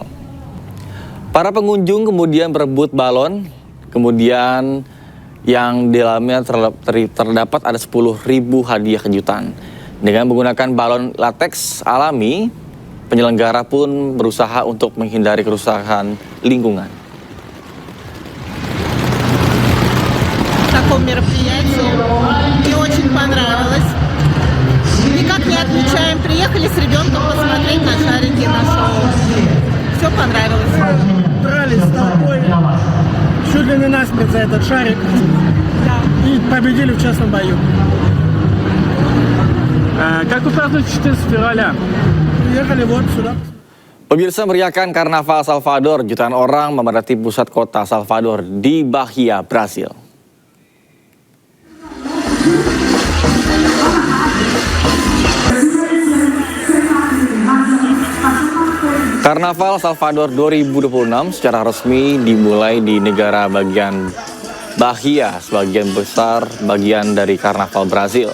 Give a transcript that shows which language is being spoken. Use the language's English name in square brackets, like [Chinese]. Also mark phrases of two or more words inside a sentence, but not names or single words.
[Indonesian] Para pengunjung kemudian berebut balon, kemudian yang di dalamnya terdapat ada 10.000 hadiah kejutan. Dengan menggunakan balon lateks alami, penyelenggara pun berusaha untuk menghindari kerusakan lingkungan. [Russian] Таком мероприятии. Мне очень понравилось. Никак не отмечаем. Приехали с ребенком посмотреть на шарики, на шоу. Все понравилось. Дрались с толпой. Чуть ли не насмерть за этот шарик. Да. И победили в честном бою. Как вы празднуете 14 февраля? Приехали вот сюда. [Indonesian] Pemirsa, meriahkan Karnaval Salvador, jutaan orang memadati pusat kota Salvador di Bahia, Brasil. Karnaval Salvador 2026 secara resmi dimulai di negara bagian Bahia, sebagian besar bagian dari Karnaval Brasil.